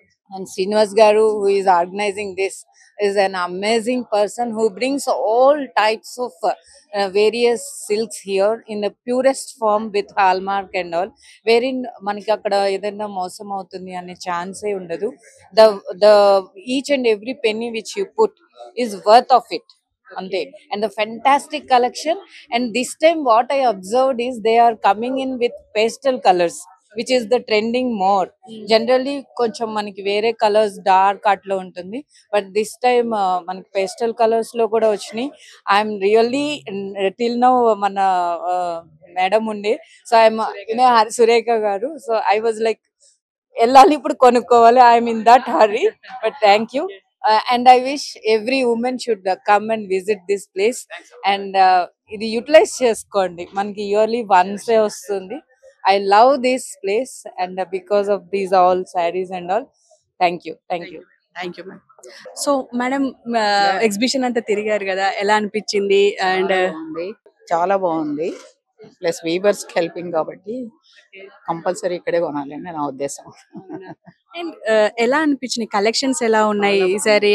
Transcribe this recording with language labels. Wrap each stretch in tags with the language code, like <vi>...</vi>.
<en>And Srinivas Garu, who is organizing this, is an amazing person who brings all types of various silks here in the purest form with hallmark and all, wherein</en> <te>మనకి అక్కడ ఏదైనా మోసం అవుతుంది అనే ఛాన్సే ఉండదు.</te> <en>The each and every penny which you put is worth of it. Ante. And the fantastic collection. And this time what I observed is they are coming in with pastel colors, which is the trending more.</en> <te>Generally కొంచెం మనకి వేరే colours dark అట్లా ఉంటుంది,</te> <en>but this time</en> <te>మనకి pastel colours లో కూడా వచ్చినాయి.</te> <en>I'm really till now</en> <te>మన మేడం ఉండే,</te> <en>so I'm Surekha garu, so I was like</en> <te>వెళ్ళాలి ఇప్పుడు కొనుక్కోవాలి,</te> <en>I'm in that hurry. But thank you. And I wish every woman should come and visit this place, and</en> <te>ఇది యూటిలైజ్ చేసుకోండి, మనకి yearly వన్సే వస్తుంది.</te> <en>I love this place, and because of these all sarees and all. Thank you. Thank you madam.</en> <te>So madam, exhibition అంతా తిరిగారు కదా, ఎలా అనిపించింది?</te> <en>and</en> <te>బాగుంది, చాలా బాగుంది. ప్లస్ వీవర్స్ హెల్పింగ్ కాబట్టి కంపల్సరీ ఇక్కడే కొనాలని నా ఉద్దేశం. అండ్ ఎలా అనిపించినాయి కలెక్షన్స్, ఎలా ఉన్నాయి ఈసారి?</te>